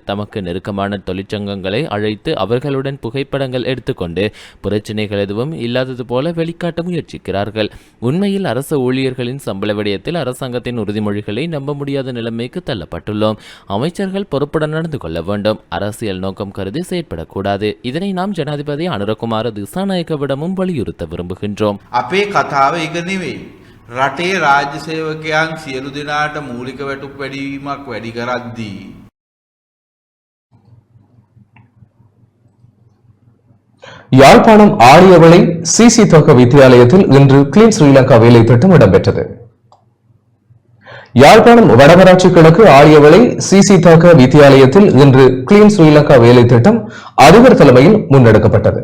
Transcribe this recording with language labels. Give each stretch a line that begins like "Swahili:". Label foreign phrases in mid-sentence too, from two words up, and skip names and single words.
Tamil: தமக்கு நெருக்கமான தொழிற்சங்கங்களை அழைத்து அவர்களுடன் புகைப்படங்கள் எடுத்துக்கொண்டு பிரச்சினைகள் எதுவும் இல்லாதது போல வெளிக்காட்ட முயற்சிக்கிறார்கள். உண்மையில் அரசு ஊழியர்களின் சம்பள விடயத்தில் அரசாங்கத்தின் உறுதிமொழிகளை நம்ப முடியாத நிலைமைக்கு தள்ளப்பட்டுள்ளோம். அமைச்சர்கள் பொறுப்புடன் நடந்து கொள்ள வேண்டும். அரசியல் நோக்கம் கருதி செயற்படக்கூடாது. இதனை நாம் ஜனாதிபதி அனுரகுமார திசாநாயக்கவிடமும் வலியுறுத்த விரும்புகின்றோம்.
Sinhala: අපේ කතාව ඒක නෙවෙයි. රටේ රාජ්‍ය සේවකයන් සියලු දෙනාට මූලික වැටුප් වැඩිවීමක් වැඩි කරද්දී
Tamil: யாழ்ப்பாணம் ஆழியவளை சிசி தோக்க வித்தியாலயத்தில் இன்று கிளீன் ஸ்ரீலங்கா வேலை திட்டம் இடம்பெற்றது. யாழ்ப்பாணம் வடமராட்சி கிழக்கு ஆழியவளை சிசி தோக்க வித்தியாலயத்தில் இன்று கிளீன் ஸ்ரீலங்கா வேலை திட்டம் அதிபர் தலைமையில் முன்னெடுக்கப்பட்டது.